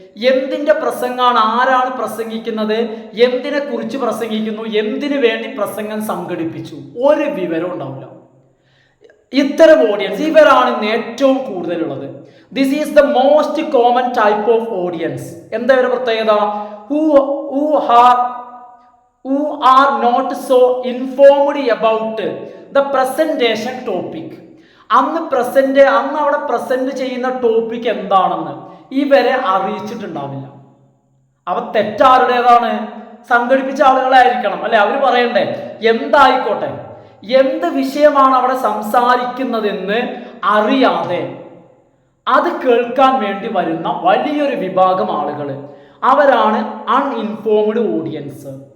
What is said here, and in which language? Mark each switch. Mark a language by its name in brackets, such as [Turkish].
[Malayalam] എന്തിൻ്റെ പ്രസംഗമാണ്, ആരാണ് പ്രസംഗിക്കുന്നത്, എന്തിനെ കുറിച്ച് പ്രസംഗിക്കുന്നു, എന്തിനു വേണ്ടി പ്രസംഗം സംഘടിപ്പിച്ചു, ഒരു വിവരം ഉണ്ടാവില്ല. ഇത്തരം ഓഡിയൻസ് ഇവരാണ് ഇന്ന് ഏറ്റവും കൂടുതലുള്ളത്. [English] This is the most common type of audience. [Malayalam] എന്താ ഇവരുടെ പ്രത്യേകത? [English] who are not so informed about the presentation topic. [Malayalam] അന്ന് അവിടെ പ്രസന്റ് ചെയ്യുന്ന ടോപ്പിക് എന്താണെന്ന് ഇവരെ അറിയിച്ചിട്ടുണ്ടാവില്ല. അവ തെറ്റാരുടേതാണ്? സംഘടിപ്പിച്ച ആളുകളായിരിക്കണം അല്ലെ? അവർ പറയണ്ടേ എന്തായിക്കോട്ടെ, എന്ത് വിഷയമാണ് അവിടെ സംസാരിക്കുന്നതെന്ന് അറിയാതെ അത് കേൾക്കാൻ വേണ്ടി വരുന്ന വലിയൊരു വിഭാഗം ആളുകൾ, അവരാണ് അൺഇൻഫോംഡ് ഓഡിയൻസ്.